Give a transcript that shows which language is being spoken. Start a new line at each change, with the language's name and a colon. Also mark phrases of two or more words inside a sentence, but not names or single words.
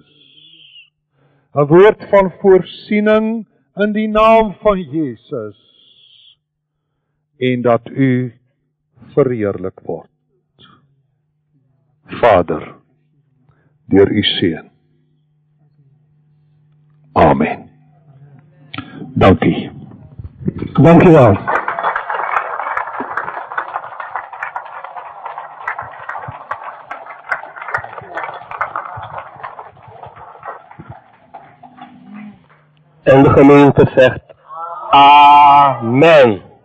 Afrikaans: 'n woord van voorsiening in die naam van Jesus. En dat u verheerlik word. Vader, deur u seun. Amen. Dankie.
Dutch: Dank u wel. En de gemeente zegt amen.